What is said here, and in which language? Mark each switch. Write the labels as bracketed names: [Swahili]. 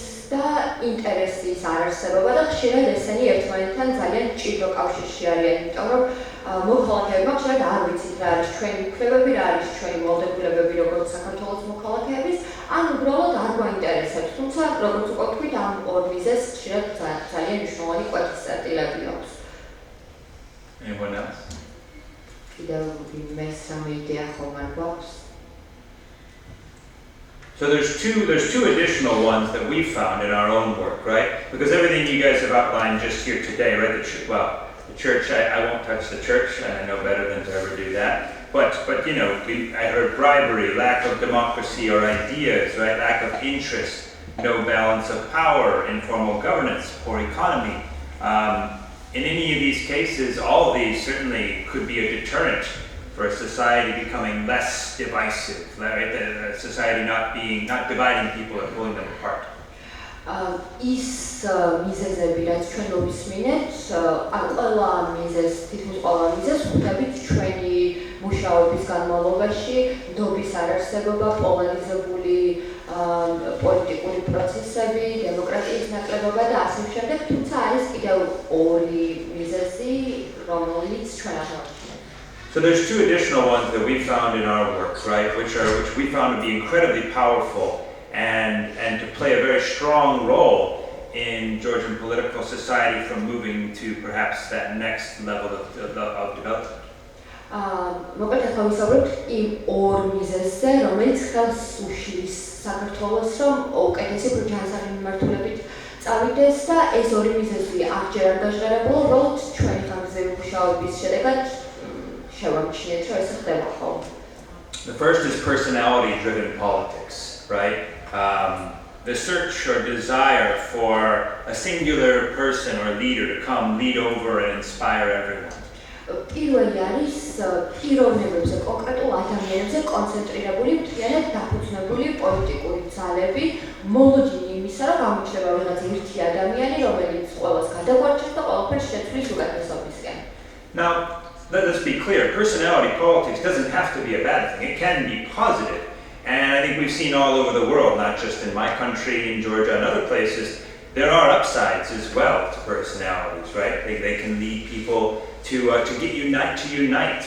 [Georgian] და ინტერესის არარსებობა და ხშირად ესენი ერთმანეთთან ძალიან მჭიდრო კავშირში არიან, იმიტომ რომ მოქალაქეებმა ხშირად არ ვიცით რა არის ჩვენი უფლებები, რა არის ჩვენი ვალდებულებები როგორც საქართველოს მოქალაქეების, ან უბრალოდ არ გვაინტერესებს. თუმცა როგორც უკვე ვთქვით, ამ ორ მიზეზს ხშირად ძალიან მნიშვნელოვანი კვეთის წერტილები აქვს. [English] Anyone else? [Georgian] კიდევ მესამე იდეა ხომ არ გვაქვს? [English] So there's two additional ones that we found in our own work, right? Because everything you guys have outlined just here today, right? The church, I won't touch the church, and I know better than to ever do that. But you know, I heard bribery, lack of democracy or ideas, right? Lack of interest, no balance of power, informal governance, poor economy. In any of these cases, all of these certainly could be a deterrent for a society becoming less divisive, right? A society not dividing people and pulling them apart. [Georgian] Ის მიზეზები, რაც ჩვენ მოვისმინეთ, ყველა მიზეზს, თითქმის ყველა მიზეზს ვხვდებით ჩვენი მუშაობის განმავლობაში, ნდობის არარსებობა, პოლარიზებული პოლიტიკური პროცესები, დემოკრატიის ნაკლებობა და ასე შემდეგ, თუმცა არის კიდევ ორი მიზეზი, რომელიც ჩვენ აღნიშნეთ. [English] So there's two additional ones that we found in our work, right, which we found to be incredibly powerful and to play a very strong role in Georgian political society from moving to perhaps that next level of development. [Georgian] მოკლედ ახლა ვისაუბრებთ იმ ორ მიზეზზე, რომელიც ხელს უშლის საქართველოს, რომ უკეთესი ჯანსაღი მიმართულებით წავიდეს და ეს ორი მიზეზი აღჯერ არ გაჟღერებულა, უბრალოდ ჩვენი ხანგრძლივი მუშაობის შედეგად შევამჩნიეთ, რომ ეს ხდება ხოლმე. [English] The first is personality-driven politics, right? The search or desire for a singular person or leader to come lead over and inspire everyone. [Georgian] პირველი არის პიროვნებებზე, კონკრეტულ ადამიანებზე კონცენტრირებული, მთლიანად დაფუძნებული პოლიტიკური ძალები, მოლოდინი იმისა, რომ გამოჩნდება რაღაც ერთი ადამიანი, რომელიც ყველას გადაგვარჩევს და ყველაფერს შეცვლის უკეთესობისკენ. [English] Now, let's be clear, personality politics doesn't have to be a bad thing. It can be positive. And I think we've seen all over the world, not just in my country, in Georgia, and other places, there are upsides as well to personalities, right? They can lead people to unite.